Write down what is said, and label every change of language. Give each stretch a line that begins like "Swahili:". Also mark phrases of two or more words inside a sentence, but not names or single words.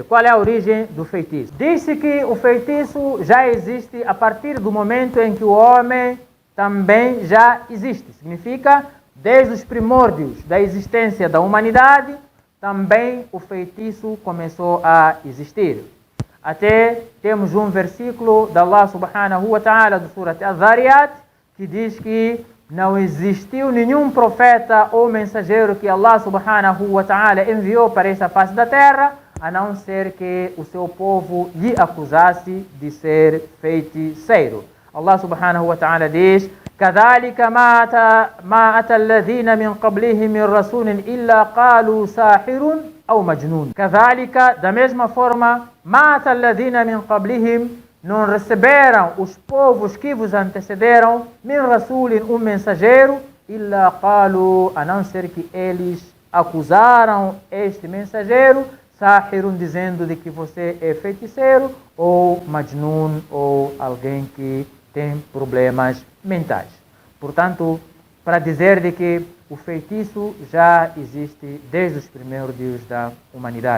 Portuguese: Qual é a origem do feitiço? Diz-se que o feitiço já existe a partir do momento em que o homem também já existe. Significa, desde os primórdios da existência da humanidade, também o feitiço começou a existir. Até temos um versículo da
Arabic: الله سبحانه وتعالى
Portuguese: do Surat Az-Zariyat que diz que não existiu nenhum profeta ou mensageiro que
Arabic: الله سبحانه وتعالى
Portuguese: enviou para esta face da terra, a não ser que o seu povo lhe acusasse de ser feiticeiro.
Arabic: الله سبحانه وتعالى diz: كذلك ما أتى الذين من قبلهم من رسول إلا قالوا ساحر أو مجنون. كذلك,
Portuguese: da mesma forma,
Arabic: ما أتى الذين من قبلهم,
Portuguese: não receberam os povos que vos antecederam,
Arabic: من رسول,
Portuguese: um mensageiro,
Arabic: إلا قالوا,
Portuguese: a não ser que eles acusaram este mensageiro, sahirun, dizendo de que você é feiticeiro, ou majnun, ou alguém que tem problemas mentais. Portanto, para dizer de que o feitiço já existe desde os primeiros dias da humanidade.